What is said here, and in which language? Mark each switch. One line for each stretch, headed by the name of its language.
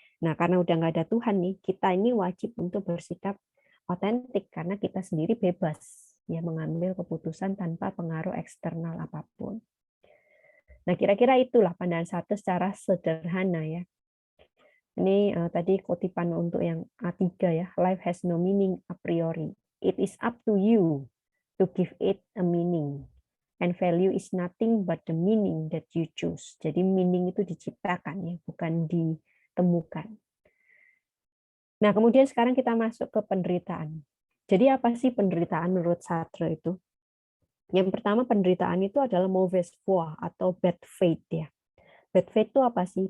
Indonesian: Nah, karena udah nggak ada Tuhan nih, kita ini wajib untuk bersikap otentik karena kita sendiri bebas ya mengambil keputusan tanpa pengaruh eksternal apapun. Nah, kira-kira itulah pandangan Sartre secara sederhana ya. Ini tadi kutipan untuk yang A3 ya.
English: Life has no meaning a priori. It is up to you to give it a meaning. And value is nothing but the meaning that you choose.
Indonesian: Jadi meaning itu diciptakan ya, bukan ditemukan. Nah, kemudian sekarang kita masuk ke penderitaan. Jadi apa sih penderitaan menurut Sartre itu? Yang pertama, penderitaan itu adalah mauvaise foi atau bad faith ya. Bad faith itu apa sih?